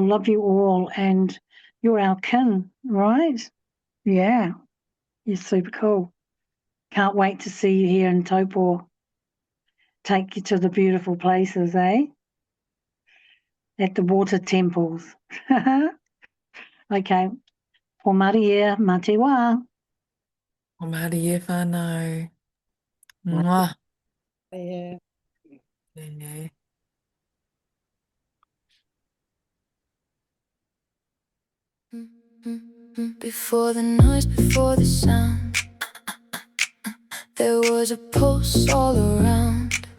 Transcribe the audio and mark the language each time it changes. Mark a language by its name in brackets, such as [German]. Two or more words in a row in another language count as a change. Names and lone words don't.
[English] Love you all. And you're our kin, right? Yeah. You're super cool. Can't wait to see you here in Taupo. Take you to the beautiful places, eh? At the water temples. [Māori] Okay. Ko Maria, mate wā. O Maria whānau. Mwah. [English] Yeah. Yeah. Before the noise, before the sound, there was a pulse all around.